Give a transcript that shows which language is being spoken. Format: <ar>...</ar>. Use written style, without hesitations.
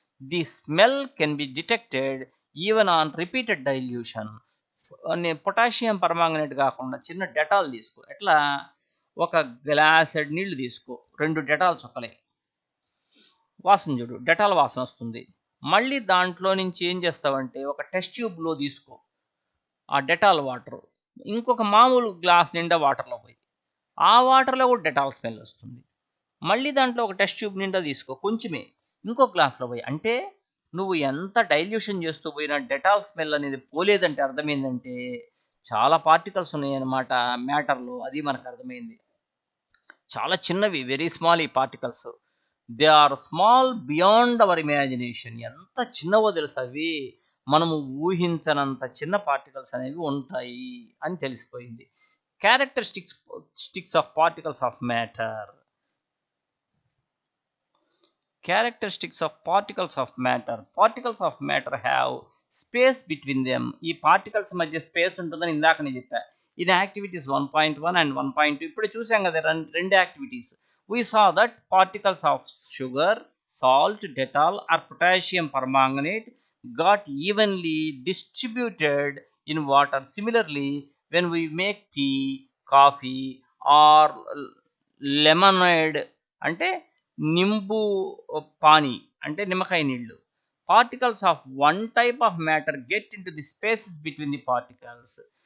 <en>The smell can be detected even on repeated dilution.</en> <te>Potassium permanganate కాకుండా చిన్న Dettol తీసుకో. ఎట్లా? ఒక గ్లాసెడ్ నీళ్లు తీసుకో, 2 డెటాల్ చుక్కలే, వాసన చూడు, డెటాల్ వాసన వస్తుంది. మళ్ళీ దాంట్లో నుంచి ఏం చేస్తావంటే ఒక టెస్ట్ ట్యూబ్లో తీసుకో ఆ డెటాల్ వాటర్, ఇంకొక మామూలు గ్లాస్ నిండా వాటర్లో పోయి ఆ వాటర్లో కూడా డెటాల్ స్మెల్ వస్తుంది. మళ్ళీ దాంట్లో ఒక టెస్ట్ ట్యూబ్ నిండా తీసుకో, కొంచెమే, ఇంకో గ్లాస్లో పోయి. అంటే నువ్వు ఎంత డైల్యూషన్ చేస్తూ పోయినా డెటాల్ స్మెల్ అనేది పోలేదంటే అర్థం ఏంటంటే చాలా పార్టికల్స్ ఉన్నాయన్నమాట మ్యాటర్లో. అది మనకు అర్థమైంది. చాలా చిన్నవి, వెరీ స్మాల్ ఈ particles.</te> <en>They are small beyond our imagination.</en> <te>ఎంత చిన్నవో తెలుసు అవి, మనము ఊహించనంత చిన్న పార్టికల్స్ అనేవి ఉంటాయి అని తెలిసిపోయింది.</te> <en>Characteristics of particles of matter. Characteristics of particles of matter. Particles of matter have space between them.</en> <te>ఈ పార్టికల్స్ మధ్య స్పేస్ ఉంటుందని ఇందాక నేను చెప్పా.</te> <en>in activities 1.1 and 1.2</en> <te>ఇప్పుడు చూసాం కదా, రెండు activities.</te> <en>We saw that particles of sugar, salt, Dettol or potassium permanganate got evenly distributed in water. Similarly, when we make tea, coffee or lemonade</en> <te>అంటే నింబు పానీ అంటే నిమ్మకాయ నీళ్ళు,</te> <en>Particles of one type of matter get into the spaces between the particles.</en>